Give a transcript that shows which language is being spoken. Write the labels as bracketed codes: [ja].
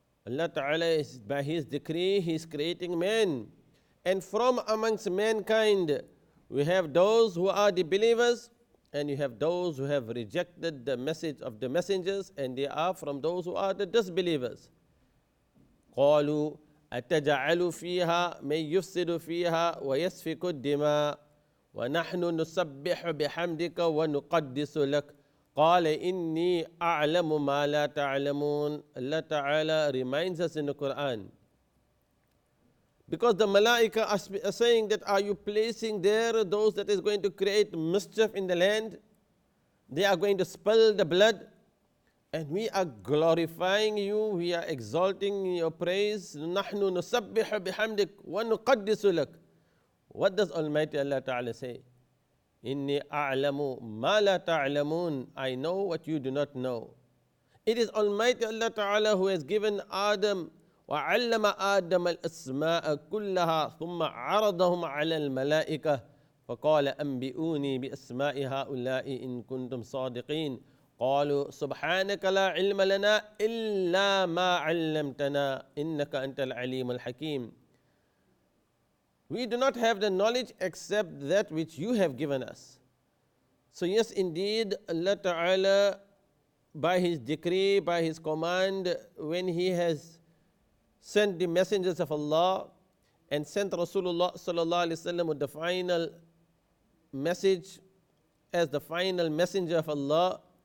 [en] Allah Ta'ala is, by His decree, He is creating men. And from amongst mankind, we have those who are the believers, and you have those who have rejected the message of the messengers, and they are from those who are the disbelievers. [ar] قالوا أتجعل فيها من يفسد فيها ويسفك الدماء ونحن نسبح بحمدك ونقدس لك قال إني أعلم ما لا تعلمون. [en] Allah Ta'ala reminds us in the Quran, because the Malaika are saying that, are you placing there those that is going to create mischief in the land? They are going to spill the blood, and we are glorifying you, we are exalting your praise. [ar] نحن نسبح بحمدك ونقدس لك. [en] What does Almighty Allah Ta'ala say? [ar] إني أعلم ما لا تعلمون. [en] I know what you do not know. It is Almighty Allah Ta'ala who has given Adam [ar] وعلم آدم الأسماء كلها ثم عرضهم على الملائكة فقال أنبئوني بأسماء هؤلاء إن كنتم صادقين قالوا سبحانك لا علم لنا إلا ما علمتنا إنك أنت العليم الحكيم. [en] We do not have the knowledge except that which you have given us. So yes, indeed, Allah Ta'ala, by His decree, by His command, when He has sent the messengers of Allah and sent Rasulullah Sallallahu Alaihi Wasallam with the final message as the final messenger of Allah.